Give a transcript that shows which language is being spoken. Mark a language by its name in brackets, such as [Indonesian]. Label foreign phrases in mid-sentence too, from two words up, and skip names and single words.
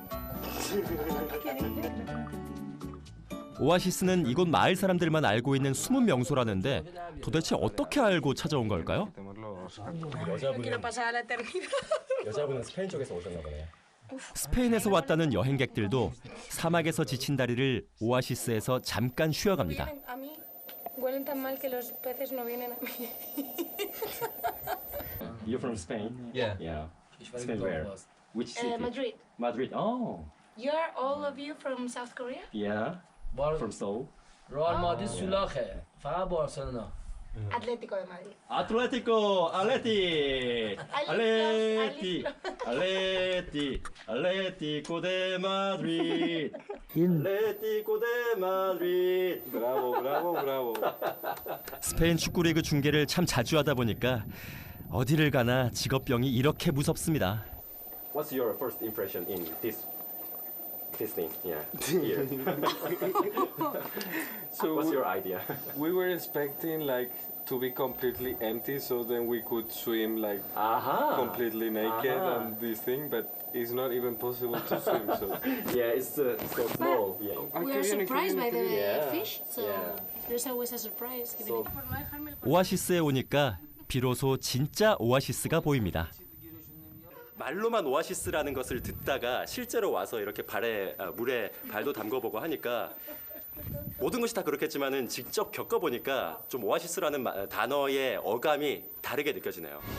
[Korean] 오아시스는 이곳 마을 사람들만 알고 있는 숨은 명소라는데 도대체 어떻게 알고 찾아온 걸까요? 여자분은 스페인 쪽에서 오셨나 보네요. 스페인에서 왔다는 여행객들도 사막에서 지친 다리를 오아시스에서 잠깐 쉬어갑니다. [Spanish] Huelen tan mal que los peces no vienen a mí. [English] You're from Spain? Yeah. Yeah. Spain where? Which city? Madrid. Madrid. Oh. You're all of you from South Korea? Yeah. From Seoul. رئال مادرید سولاخه فقط بارسلونا Atlético de Madrid. Atlético, Atlético de Madrid. Atlético de Madrid. [Korean] 브라보. 스페인 축구리그 중계를 참 자주 하다 보니까 어디를 가나 직업병이 이렇게 무섭습니다. [English] What's your first impression in this thing? Yeah. Here. So What's your idea? we were expecting like to be completely empty, so then we could swim like completely naked and this thing, but it's not even possible to swim. So Yeah, it's so small. Yeah. We are surprised by the Yeah. fish, so Yeah. there's always a surprise. So- [Korean] 오아시스에 오니까 비로소 진짜 오아시스가 보입니다. 말로만 오아시스라는 것을 듣다가 실제로 와서 이렇게 물에 발도 담궈보고 하니까 모든 것이 다 그렇겠지만은 직접 겪어보니까 좀 오아시스라는 단어의 어감이 다르게 느껴지네요.